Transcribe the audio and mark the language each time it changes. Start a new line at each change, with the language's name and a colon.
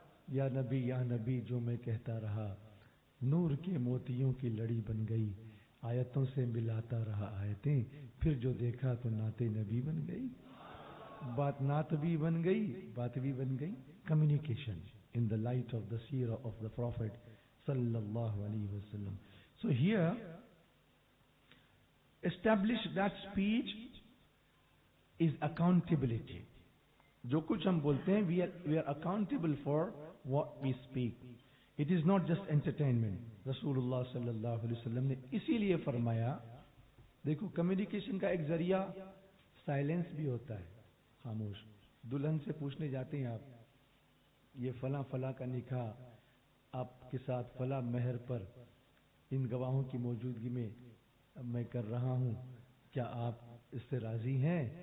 Hindi: या नबी जो मैं कहता रहा, नूर के मोतियों की लड़ी बन गई, आयतों से मिलाता रहा आयतें, फिर जो देखा तो नाते नबी बन गई. बात नात भी बन गई, बात भी बन गई.
English: Communication in the light of the seerah of the Prophet sallallahu alaihi wasallam. So here, establish that speech is accountability.
Hindi: जो कुछ हम बोलते हैं,
English: we are accountable for what we speak. It is not just entertainment.
Hindi: रसूलुल्लाह सल्लल्लाहु अलैहि वसल्लम ने इसीलिए फरमाया, देखो कम्युनिकेशन का एक जरिया साइलेंस भी होता है, खामोश. दुल्हन से पूछने जाते हैं आप, ये फला फला का निकाह आपके साथ फला महर पर इन गवाहों की मौजूदगी में मैं कर रहा हूँ, क्या आप इससे राजी हैं?